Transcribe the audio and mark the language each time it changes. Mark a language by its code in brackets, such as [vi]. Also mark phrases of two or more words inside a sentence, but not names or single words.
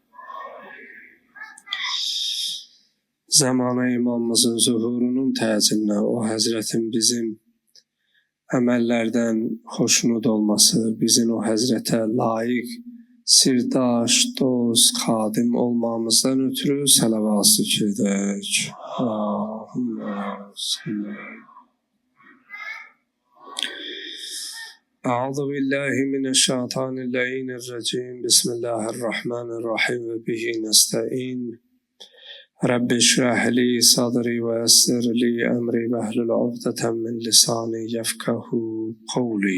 [az] Zamanı imamımızın zuhurunun təcilinə o Həzrətin bizim əməllərdən xoşnud olması, bizim o Həzrətə layiq sirdaş, dost, xadim olmamızdan ötürü səlavası çəkək. [ar] اللهم صل. أعوذ بالله من الشيطان الرجيم. بسم الله الرحمن الرحيم وبه نستعين. رب اشرح لي صدري ويسر لي أمري واحلل عقدة من لساني يفقهوا قولي.